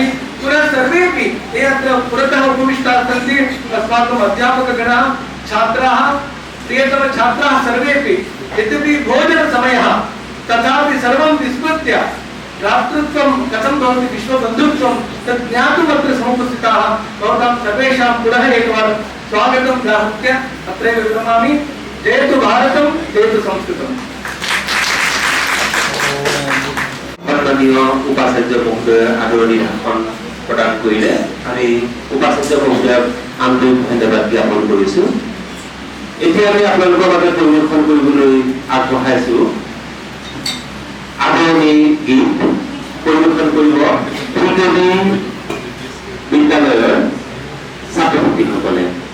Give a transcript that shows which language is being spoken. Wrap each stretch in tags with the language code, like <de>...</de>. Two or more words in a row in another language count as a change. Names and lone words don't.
<sa>पुनः सर्वेपि ये अत्र पुरतः उपविष्टाः सन्ति, अस्माकम् अध्यापकगणाः, छात्राः, प्रियतमछात्राः सर्वेपि, यद्यपि भोजनसमयः तथापि सर्वं विस्मृत्य राष्ट्रत्वं कथं भवति, विश्वबन्धुत्वं तत् ज्ञातुम् अत्र समुपस्थिताः भवतां सर्वेषां पुनः एकवारं स्वागतं व्याहृत्य अत्रैव विरमामि। जयतु भारतं, जयतु संस्कृतम्।</sa> <as>সন্মানীয় উপাচাৰ্য মহোদয় আদৰণীয় ভাষণ প্ৰদান কৰিলে আমি উপাচাৰ্য মহোদয়ক আন্তৰিক ধন্যবাদ জ্ঞাপন কৰিছো। এতিয়া আমি আপোনালোকৰ বাবে পৰিৱেশন কৰিবলৈ আগবঢ়াইছো আদৰণি গীত। পৰিৱেশন কৰিব ত্ৰিবেণী বিদ্যালয়ৰ ছাত্ৰ ছাত্ৰীসকলে।</as>